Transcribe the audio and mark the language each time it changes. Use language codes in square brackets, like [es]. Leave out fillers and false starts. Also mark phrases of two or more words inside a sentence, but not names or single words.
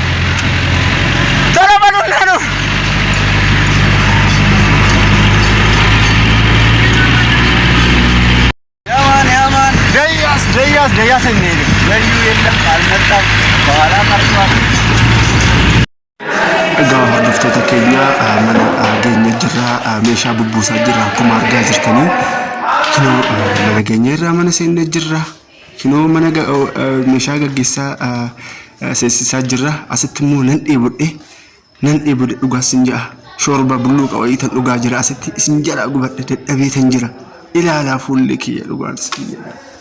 [am] yaman deyas እንሄድ ወዩ የለም አልመጣም በኋላ ቀርቷል [om] egaa hordoftoota keenya mana geenya jirra meeshaa bubbuusaa jirra akkuma argaa jirtanii kinoo mana geenya irraa mana seennee jirra kinoo mana meeshaa gaggeessaa seessisaa jirra asitti immoo nan dheebodhe dhugaa sin ja'a shoorba bulluu qawayii tan dhugaa jira asitti isin jala gubadhe dadhabee tan jira ilaalaa fuullee kiyya dhugaan sin jira